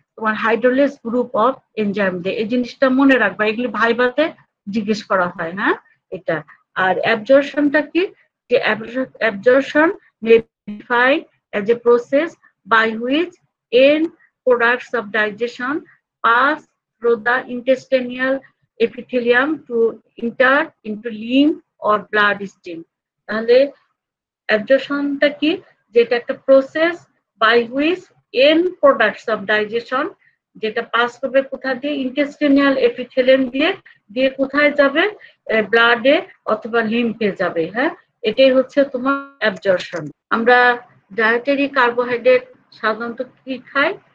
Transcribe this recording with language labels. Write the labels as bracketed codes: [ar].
[bn] তোমার হাইড্রোলেজ group of enzyme দিয়ে। এই জিনিসটা মনে রাখবা, এগুলি ভাইভাতে জিজ্ঞেস করা হয়। হ্যাঁ, এটা। আর অ্যাবজর্পশনটা কি? [en] যে absorption may define as a process by which end products of digestion pass through the intestinal epithelium to enter into lymph or blood stream. [bn] তাহলে অ্যাবজর্পশনটা কি? যেটা একটা [en] process by which end products of digestion, [bn] যেটা pass করবে কোথা দিয়ে? ইন্টেস্টিনিয়াল epithelium দিয়ে, দিয়ে কোথায় যাবে? ব্লাডে অথবা লিম্ফে যাবে। হ্যাঁ, এটাই হচ্ছে তোমার অ্যাবজর্পশন। আমরা ডায়েটারি কার্বোহাইড্রেট সাধারণত কি খাই?